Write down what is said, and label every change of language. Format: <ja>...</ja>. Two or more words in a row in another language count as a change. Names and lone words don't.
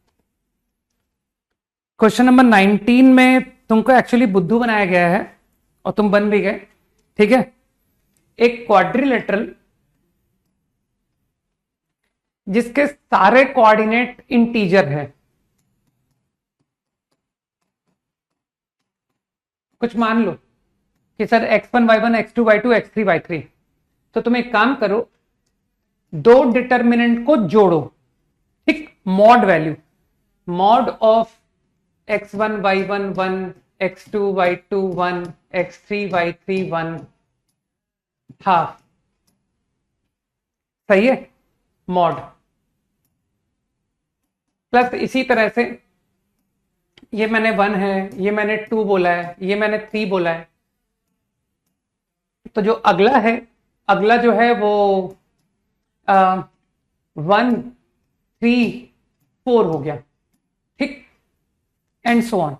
<en>question number</en> <hi>19 में तुमको एक्चुअली बुद्धू बनाया गया है, और तुम बन भी गए, ठीक है। एक क्वाड्रिलेटरल जिसके सारे</hi> <en>coordinate integer</en> <hi>है, कुछ मान लो कि सर x1 y1 x2 y2 x3 y3, तो तुम एक काम करो, दो डिटर्मिनेंट को जोड़ो, ठीक,</hi> <en>mod value, mod of</en> <hi>x1 y1 1, x2 y2 1, x3 y3 1 हाफ, सही है, मॉड। प्लस इसी तरह से ये मैंने 1 है, ये मैंने 2 बोला है, ये मैंने 3 बोला है, तो जो अगला है, अगला जो है वो 1 3 4 हो गया, ठीक,</hi> <en>and so on.</en>